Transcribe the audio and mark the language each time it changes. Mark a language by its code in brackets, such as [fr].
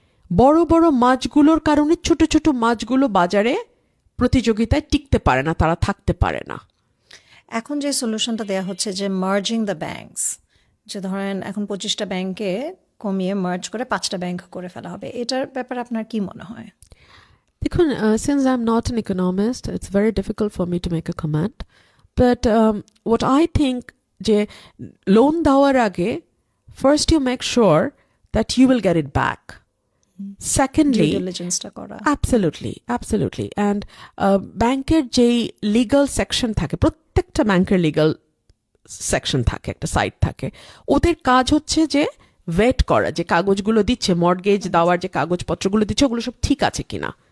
[bn] বড় বড় মাছগুলোর কারণে ছোট ছোট মাছগুলো বাজারে প্রতিযোগিতায় টিকতে পারে না, তারা থাকতে পারে না। এখন যে সলিউশনটা দেওয়া হচ্ছে যে মার্জিং দ্য ব্যাংকস, যে ধরেন এখন 25টা ব্যাংকে কমিয়ে মার্জ করে 5টা ব্যাংক করে ফেলা হবে, এটার ব্যাপারে আপনার কি মনে হয়? [en] দেখুন, since I'm not an economist, it's very difficult for me to make a comment. But what I think, [bn] যে লোন দেওয়ার আগে [en] first you make sure that you will get it back. Secondly, [bn] due ডিলিজেন্সটা করা। [en] absolutely. [bn] And ব্যাংকের যেই legal section থাকে, প্রত্যেকটা ব্যাংকের legal section থাকে, একটা সাইট থাকে, ওদের কাজ হচ্ছে যে ভেট করা, যে কাগজগুলো দিচ্ছে, মর্টগেজ দেওয়ার যে কাগজপত্রগুলো দিচ্ছে, ওগুলো সব ঠিক আছে কিনা।